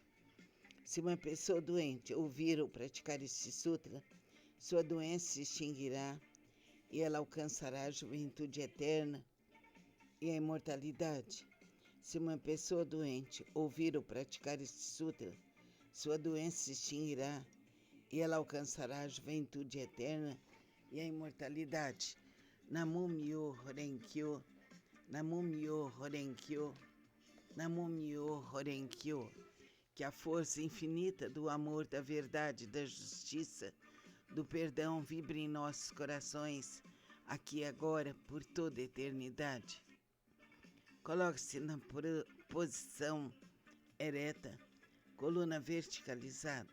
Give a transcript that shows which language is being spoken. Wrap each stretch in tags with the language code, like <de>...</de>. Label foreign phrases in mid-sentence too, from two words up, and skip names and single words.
<pt>Se uma pessoa doente ouvir ou praticar este sutra, sua doença se extinguirá e ela alcançará a juventude eterna e a imortalidade. Se uma pessoa doente ouvir ou praticar este sutra, sua doença se extinguirá e ela alcançará a juventude eterna e a imortalidade.</pt> <ja>Namo Myo Horenkyo, Namo Myo Horenkyo, Namo Myo Horenkyo.</ja> <pt>Que a força infinita do amor, da verdade, da justiça, do perdão vibre em nossos corações, aqui e agora, por toda a eternidade. Coloque-se na posição ereta, coluna verticalizada.</pt>